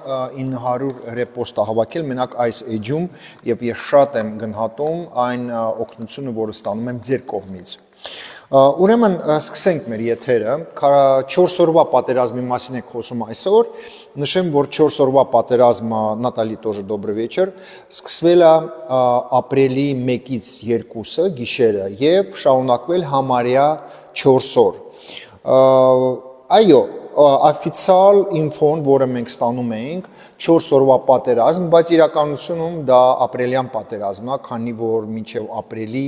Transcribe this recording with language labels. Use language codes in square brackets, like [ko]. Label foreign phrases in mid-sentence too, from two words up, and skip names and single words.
[hy] 900 ռեպոստ է հավաքել մենակ այս էջում եւ ես շատ եմ գնահատում այն օգնությունը, որը ստանում եմ ձեր կողմից։ Ուրեմն սկսենք մեր եթերը, 4 օրվա պատերազմի մասին եք խոսում այսօր, նշեմ, որ 4 օրվա պատերազմը, Նատալի [ru] тоже добрый вечер, [hy] սկսվել է ապրիլի 1-ից 2-ը գիշերը եւ շարունակվել համարյա 4 օր։ Այո, օֆիցիալ ինֆոն, որը մենք ստանում էինք, 4 օրվա պատերազմ, բայց իրականությունում դա ապրիլյան պատերազմն է, քանի որ մինչև ապրիլի